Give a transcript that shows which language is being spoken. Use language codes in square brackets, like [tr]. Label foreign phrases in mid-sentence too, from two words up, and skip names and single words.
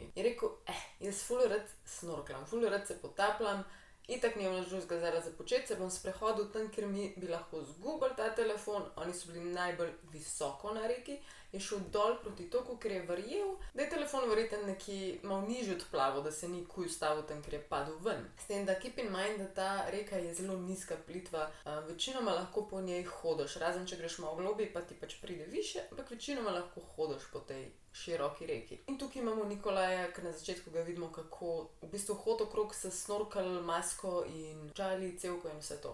[sl] Je rekel, jaz ful rad snorklam, ful rad se potapljam, itak nimam nič drugega zdaj za početi, se bom sprehodil tam, kjer mi bi lahko zgubili ta telefon, oni so bili najbolj visoko na reki, je šel dol proti toku, ker je verjel, da je telefon verjetno nekje malo nižje odplaval, da se ni kuj ustavil tam, ker je padel ven. S tem, da [en] keep in mind, [sl] da ta reka je zelo nizka plitva, večinoma lahko po njej hodiš, razen če greš malo globje, pa ti pač pride više, ampak večinoma lahko hodiš po tej široki reki. In tukaj imamo Nikolaja, ker na začetku ga vidimo, kako v bistvu hodi okrog s snorkel, masko in čali, cevko in vse to.